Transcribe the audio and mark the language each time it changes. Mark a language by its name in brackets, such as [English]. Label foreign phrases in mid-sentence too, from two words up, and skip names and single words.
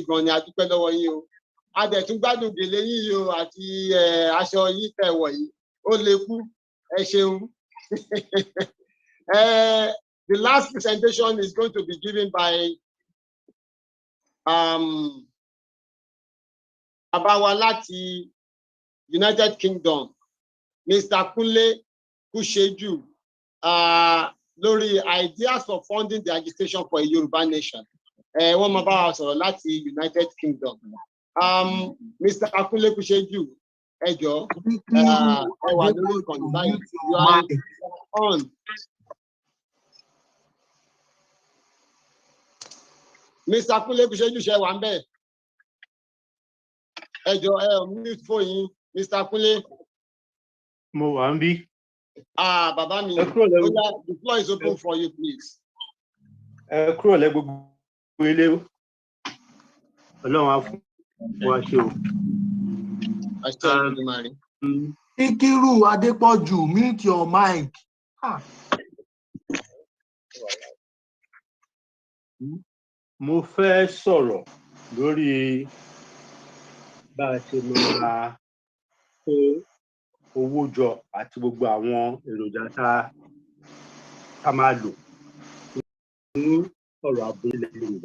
[English] The last presentation is going to be given by Abawalati, United Kingdom, Mr. Kunle Kusheju, Lori, ideas for funding the agitation for a Yoruba nation. One of our Lati, United Kingdom. Mr. Kunle Kusheju, you are on. Mr. Kunle Kusheju, share one bed. Mute for you, Mr. Kunle. Moambi. [Yoruba] Baba mi. [English] The floor is open for you, please. Ikiru Adepoju, mute your mic. [Yoruba] Mo fẹ́ sọ̀rọ̀ lórí bá a ṣe máa kó owó jọ àti gbogbo àwọn èròjà tá a máa lò ní ọ̀rọ̀ ààbò ilẹ̀ Yorùbá.